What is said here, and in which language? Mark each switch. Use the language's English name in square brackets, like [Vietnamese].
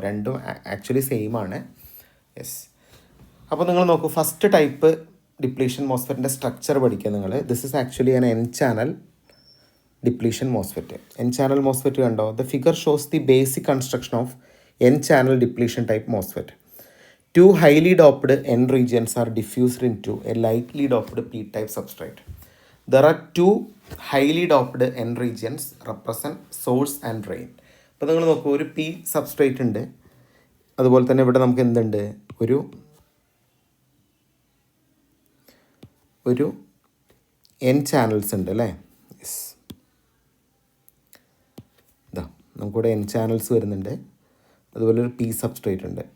[Malayalam] രണ്ടും actually same ആണ്. Yes. അപ്പോൾ നിങ്ങൾ നോക്കൂ, ഫസ്റ്റ് ടൈപ്പ് ഡിപ്ലീഷൻ മോസ്ഫെറ്റിൻ്റെ സ്ട്രക്ചർ പഠിക്കുക നിങ്ങൾ. [English] This is actually an N channel depletion MOSFET. [Malayalam] N channel MOSFET കണ്ടോ? [English] The figure shows the basic construction of N channel depletion type MOSFET. Two highly doped N regions are diffused into a lightly doped P-type substrate. There are two highly doped N regions represent source and drain. [Malayalam] അപ്പോൾ നിങ്ങൾ നോക്കൂ, ഒരു P substrate ഉണ്ട്, അതുപോലെ തന്നെ ഇവിടെ നമുക്ക് എന്തുണ്ട്, ഒരു എൻ ചാനൽസ് ഉണ്ട് അല്ലേ. യെസ്, ഇതാ നമുക്കിവിടെ എൻ ചാനൽസ് വരുന്നുണ്ട്, അതുപോലെ ഒരു പി സബ്സ്ട്രേറ്റ് ഉണ്ട്.